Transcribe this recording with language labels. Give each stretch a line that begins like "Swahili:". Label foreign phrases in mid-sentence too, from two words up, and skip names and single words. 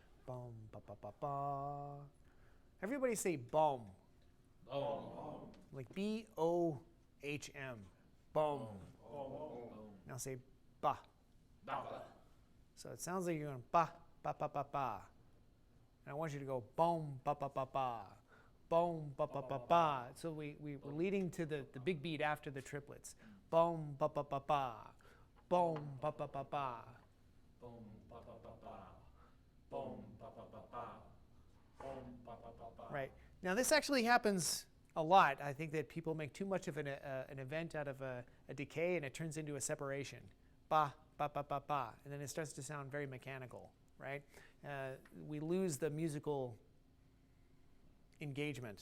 English: Boom, ba ba ba ba. Everybody say boom. Boom. Like B-O-H-M. Boom. Now say ba. So it sounds like you're going ba, ba, ba, ba, ba. And I want you to go boom, ba, ba, ba, ba. Boom, ba, ba, ba, ba. So we're leading to the big beat after the triplets. Boom, ba, ba, ba, ba. Boom, ba, ba, ba, ba. Boom, ba ba ba ba. Boom, ba ba ba ba. Boom, ba ba ba ba. Right. Now this actually happens a lot. I think that people make too much of an event out of a decay, and it turns into a separation. Ba, ba, ba, ba, ba. And then it starts to sound very mechanical, right? We lose the musical engagement.